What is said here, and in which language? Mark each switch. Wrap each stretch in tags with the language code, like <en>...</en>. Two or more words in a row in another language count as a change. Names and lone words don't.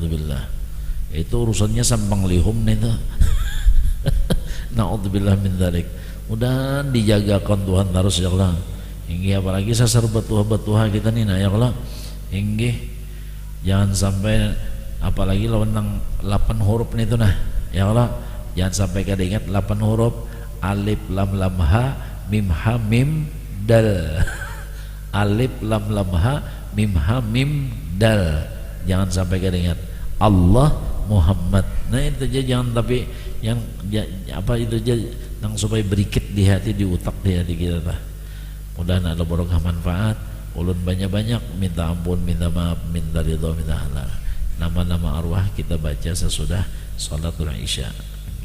<bjn>itu urusannya sampang lihum nih tuh</bjn> <ar>نعوذ بالله من ذلك</ar> <bjn>mudah dijagakan Tuhan terus</bjn> <ar>يا الله</ar> <bjn>inggih apalagi sasar betuha kita nih nah</bjn> <ar>يا الله</ar> <bjn>inggih jangan sampai apalagi lawan nang 8 huruf nih tuh nah</bjn> <ar>يا الله</ar> <bjn>jangan sampai kada ingat 8 huruf alif lam ha mim ha mim dal alif lam ha mim ha mim dal jangan sampai kada ingat Allah Muhammad nah itu aja jangan tapi yang apa itu aja yang supaya berikit di hati di otak di hati kita lah mudah ada barokah manfaat ulun banyak-banyak minta ampun minta maaf minta ridho minta halal nama-nama arwah kita baca sesudah</bjn> <ar>صلاة العشاء.</ar>